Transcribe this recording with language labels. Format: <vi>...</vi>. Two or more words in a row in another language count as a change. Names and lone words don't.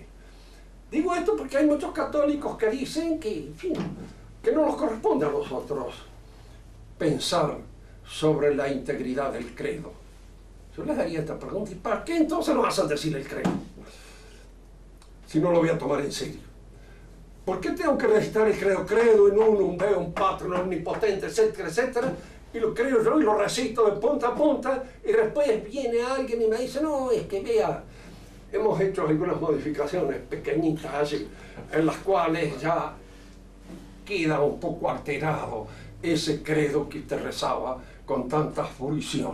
<es>Digo esto porque hay muchos católicos que dicen que, en fin, que no nos corresponde a nosotros pensar sobre la integridad del credo. Yo les daría esta pregunta: ¿y para qué entonces nos hacen decir el credo? Si no lo voy a tomar en serio. ¿Por qué tengo que recitar el credo?</es> <la>Credo in unum Deum Patrum omnipotente,</la> <es>etcétera, etcétera? Y lo creo yo y lo recito de punta a punta, y después viene alguien y me dice: no, es que vea, hemos hecho algunas modificaciones pequeñitas allí, en las cuales ya queda un poco alterado ese credo que usted rezaba con tanta fruición.</es>